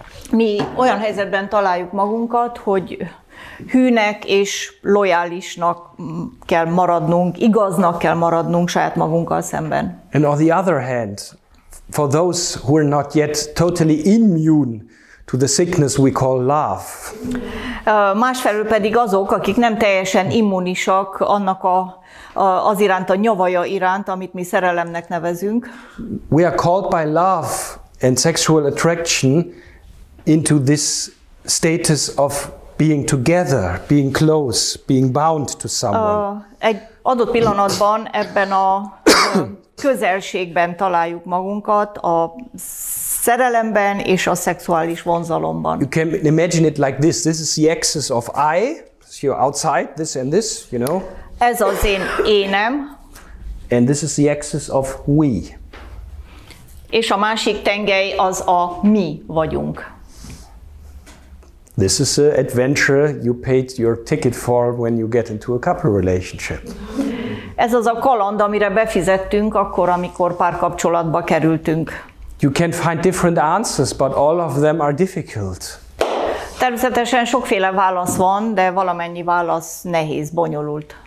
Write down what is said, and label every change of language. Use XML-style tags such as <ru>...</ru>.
<hu>mi olyan helyzetben találjuk magunkat, hogy hűnek és lojálisnak kell maradnunk, igaznak kell maradnunk saját magunkkal szemben.</hu> <en>And on the other hand, for those who are not yet totally immune to the sickness we call love.</en> <hu>Másfelől pedig azok, akik nem teljesen immunisak annak az iránt, a nyavaja iránt, amit mi szerelemnek nevezünk.</hu> <en>We are called by love and sexual attraction into this status of being together, being close, being bound to someone.</en> <hu>Egy adott pillanatban ebben a közelségben találjuk magunkat, a szerelemben és a szexuális vonzalomban.</hu> <en>You can imagine it like this. This is the axis of I. So you're outside, this and this, you know.</en> <hu>Ez az én énem.</hu> <en>And this is the axis of we.</en> <hu>És a másik tengely az a mi vagyunk.</hu> <en>This is an adventure you paid your ticket for when you get into a couple relationship.</en> <hu>Ez az a kaland, amire befizettünk akkor, amikor párkapcsolatba kerültünk.</hu> <en>You can find different answers, but all of them are difficult.</en> <hu>Természetesen sokféle válasz van, de valamennyi válasz nehéz, bonyolult.</hu>